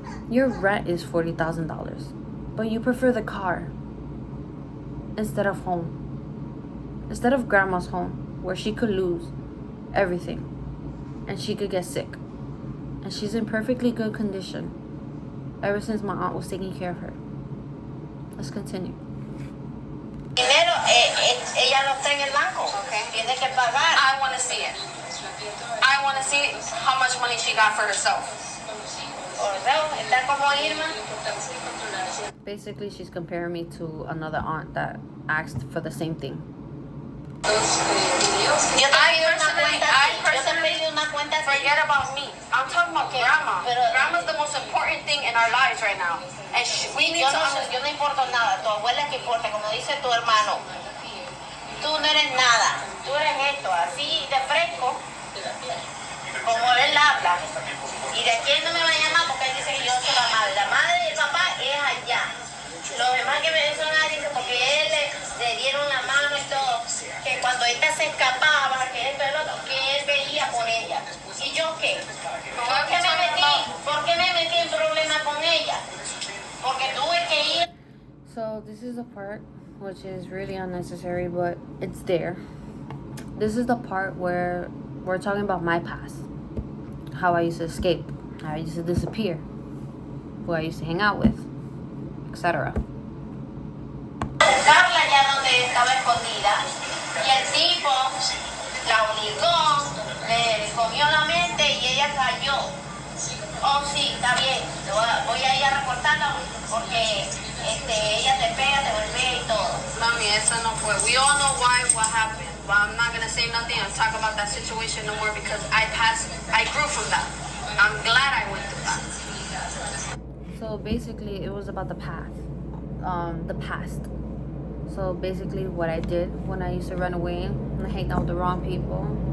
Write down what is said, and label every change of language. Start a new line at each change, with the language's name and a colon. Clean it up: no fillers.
English: Your rent is $40,000, but you prefer the car instead of home. Instead of grandma's home, where she could lose everything and she could get sick. And she's in perfectly good condition ever since my aunt was taking care of her. Let's continue.
Spanish: Dinero, ella no está en el banco.
English: Okay.
Spanish: Tiene que pagar.
English: I want to see it. I want to see how much money she got for herself.
Spanish: Está como Irma.
English: Basically, she's comparing me to another aunt that asked for the same thing.
Spanish: Yo te pedí una cuenta.
English: Forget about me. I'm talking about grandma. Grandma's the most important thing in our lives right now. And we need to
Spanish: Yo no importo nada. Tu abuela es que importa, como dice tu hermano. Tú no eres nada. Tú eres esto, así de fresco, como él habla. Y de aquí él no me va a llamar porque él dice que yo soy la madre. La madre y el papá es allá. Los demás que me son dicen porque él le dieron la mano y todo. Que cuando esta se escapaba, que esto y lo otro, que él veía por ella. ¿Y yo qué? ¿Por qué me metí en problemas con ella? Porque tuve que ir.
English: So this is the part which is really unnecessary, but it's there. This is the part where we're talking about my past. How I used to escape, how I used to disappear, who I used to hang out with, etc.
Spanish: Buscarla ya donde estaba escondida. Y el tipo la obligó, le comió la mente y ella cayó. Oh, sí, está bien. Voy a ir a reportarla porque ella te pega, te golpea y todo. Mami, eso no fue.
English: We all know what happened. But I'm not going to say nothing and talk about that situation no more because I grew from that. I'm glad I went through that. So basically, it was about the past. So basically, what I did when I used to run away and hang out with the wrong people.